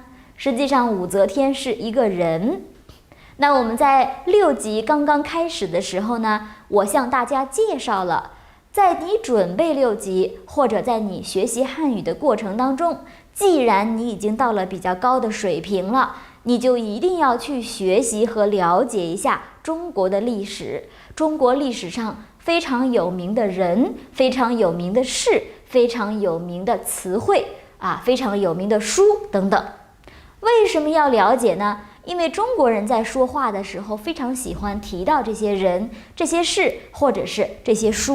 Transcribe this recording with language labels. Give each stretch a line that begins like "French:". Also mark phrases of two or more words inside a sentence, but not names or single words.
Chinese: 實際上武則天是一個人。那我们在6集剛剛開始的時候呢，我向大家介紹了，在你準備6集或者在你學習漢語的過程當中，既然你已經到了比較高的水平了，你就一定要去學習和了解一下中國的歷史。中國歷史上非常有名的人，非常有名的事，非常有名的詞彙非常有名的書等等。為什麼要了解呢？因為中國人在說話的時候非常喜歡提到這些人、這些事或者是這些書。